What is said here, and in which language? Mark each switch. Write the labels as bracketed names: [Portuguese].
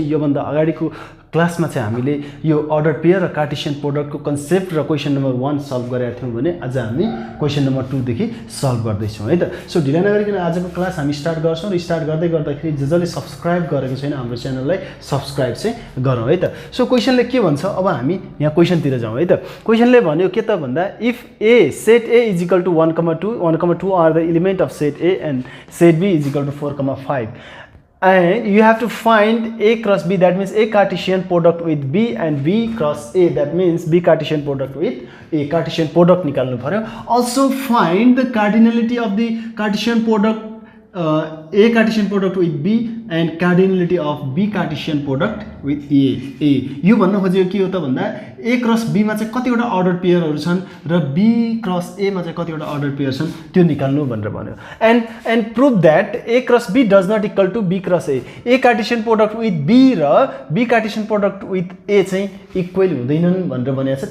[Nepali] यो भन्दा अगाडिको क्लासमा चाहिँ हामीले यो अर्डर पेयर र कार्टेशियन प्रोडक्ट को कन्सेप्ट र क्वेशन नम्बर 1 सल्भ गरेका थियौं भने आज हामी क्वेशन नम्बर 2 देखि सल्भ गर्दै छौं है त। सो ढिला नगरिकन आजको क्लास हामी स्टार्ट गर्छौं र स्टार्ट गर्दै गर्दाखेरि जसले सब्स्क्राइब गरेको छैन हाम्रो च्यानललाई सब्स्क्राइब चाहिँ गरौँ है त। सो क्वेशनले के भन्छ अब हामी यहाँ क्वेशनतिर जाउँ है त। क्वेशनले भन्यो के त भन्दा [English] if A set A is equal to 1,2 are the element of set A and set B is equal to 4,5 and you have to find A cross B, that means A Cartesian product with B, and B cross A, that means B Cartesian product with A, Cartesian product [Nepali] निकाल्नु पर्यो। [English] Also find the cardinality of the Cartesian product A Cartesian product with B and cardinality of B Cartesian product with A। [Nepali] यो भन्न खोजेको के हो त भन्दा A cross B मा चाहिँ कतिवटा अर्डर पेयरहरु छन् र B क्रस A मा चाहिँ कतिवटा अर्डर पेयर छन् त्यो निकाल्नु भनेर भन्यो। [English] and prove that A cross B does not equal to B cross A। A Cartesian product with B [Nepali] र [English] B Cartesian product with A [Nepali] चाहिँ इक्वल हुँदैनन् भनेर भनेको छ।